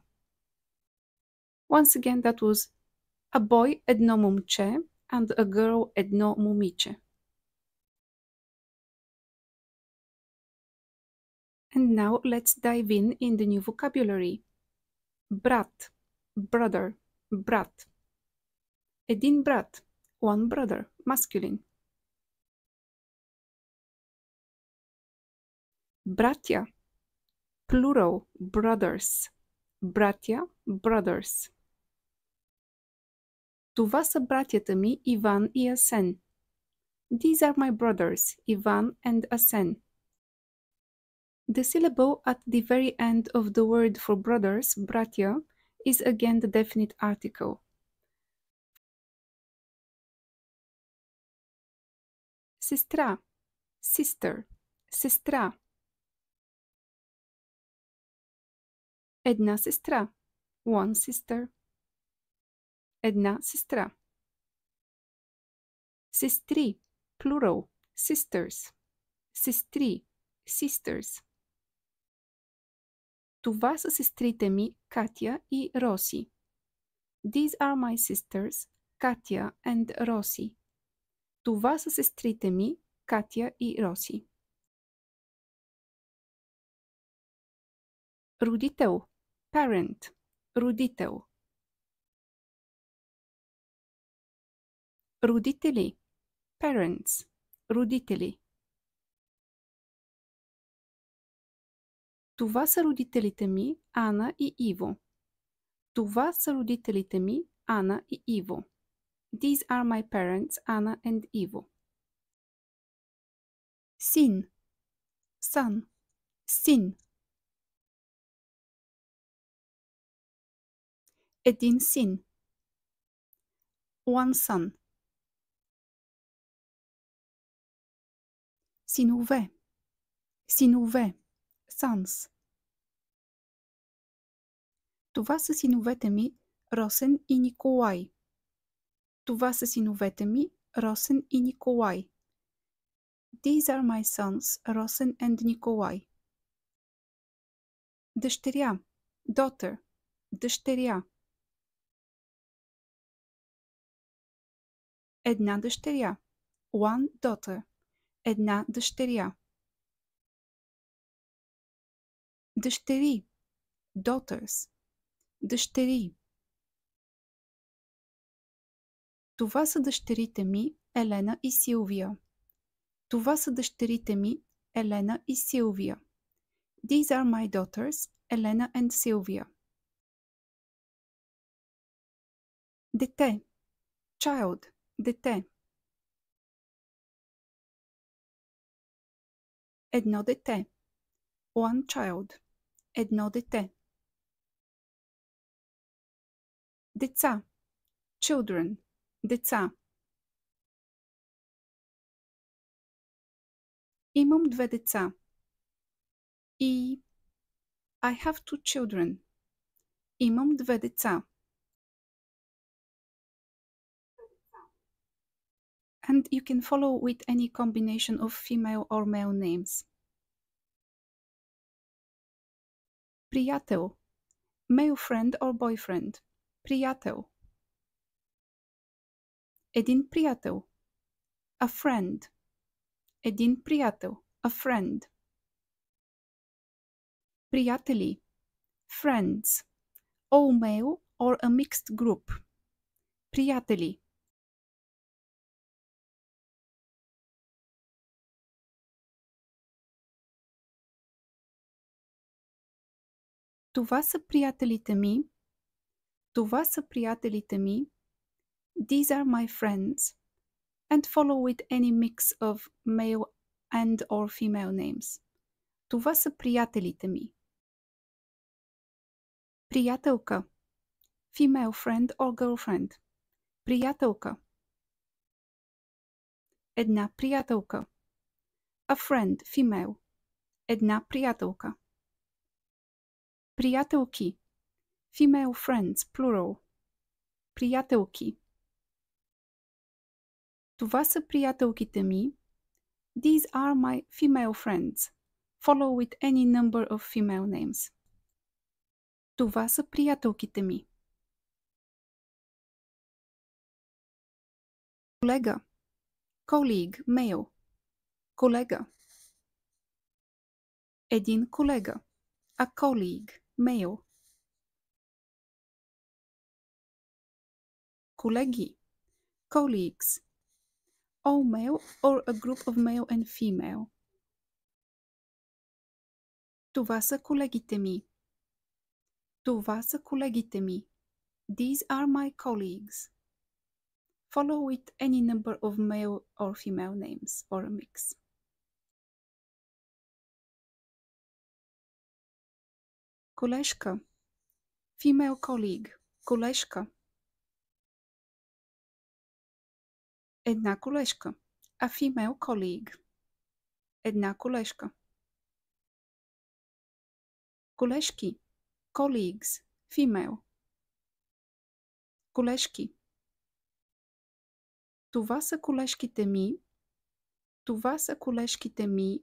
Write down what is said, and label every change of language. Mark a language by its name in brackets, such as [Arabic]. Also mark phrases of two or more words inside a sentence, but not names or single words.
[English] Once again, that was a boy [Bulgarian] едно момче [English] and a girl [Bulgarian] едно момиче. [English] And now let's dive in the new vocabulary. [Bulgarian] Brat, brother, brat. Един брат, [English] one brother, masculine. Братя, plural, brothers. [Bulgarian] Братя, brothers. Това са братята ми Иван и Асен. [English] These are my brothers, Ivan and Asen. The syllable at the very end of the word for brothers, bratya, is again the definite article. [Bulgarian] Сестра, sister, сестра. Една сестра, [English] one sister. [Bulgarian] Една сестра. Сестри, [English] plural, sisters. [Bulgarian] Сестри, sisters. Това са сестрите ми Катя и Роси. [English] These are my sisters, Katya and Rosi. [Bulgarian] Това са сестрите ми, Катя и Роси. Родител, parent, родител. Родители, parents, родители. Това са родителите ми, Ана и Иво. Това са родителите ми, Ана и Иво. [English] These are my parents, Anna and Ivo. [Bulgarian] Син, son, син. Един син. [English] One son. [Bulgarian] Синове, синове, sons. Това са синовете ми, Росен и Николай. Това са синовете ми, Росен и Николай. [English] These are my sons, Rosen and Николай. [Bulgarian] Дъщеря, daughter, дъщеря. Една дъщеря, [English] one daughter, [Bulgarian] една дъщеря. Дъщери, daughters, дъщери. Това са дъщерите ми, Елена и Силвия. Това са дъщерите ми, Елена и Силвия. [English] These are my daughters, Елена and Sylvia. [Bulgarian] Дете, child, дете. Едно дете, [English] one child, [Bulgarian] едно дете. Деца, children, деца. Имам две деца. [English] И I have two children. [Bulgarian] Имам две деца. [English] And you can follow with any combination of female or male names. Приятел, male friend or boyfriend. [Bulgarian] Приятел. Един приятел. [English] A friend. [Bulgarian] Един приятел. [English] A friend. Приятели. Friends. All male or a mixed group. [Bulgarian] Приятели. Това са приятелите ми. Това са приятелите ми. [English] These are my friends. And follow with any mix of male and or female names. [Bulgarian] Това са приятелите ми. Приятелка. [English] Female friend or girlfriend. [Bulgarian] Приятелка. Една приятелка. [English] A friend, female. [Bulgarian] Една приятелка. Приятелки. [English] Female friends, plural. [Bulgarian] Приятелки. Това са приятелките ми. [English] These are my female friends. Follow with any number of female names. [Bulgarian] Това са приятелките ми. Колега. [English] Colleague, male. [Bulgarian] Колега. Един колега. [English] A colleague, male. [Bulgarian] Колеги. [English] Colleagues. All male or a group of male and female. [Bulgarian] Това са колегите ми. Това са колегите ми. [English] These are my colleagues. Follow with any number of male or female names or a mix. [Bulgarian] Колежка. [English] Female colleague. [Bulgarian] Колежка. Една колежка. [English] A female colleague. [Bulgarian] Една колежка. Колежки. [English] Colleagues. Female. [Bulgarian] Колежки. Това са колежките ми. Това са колежките ми.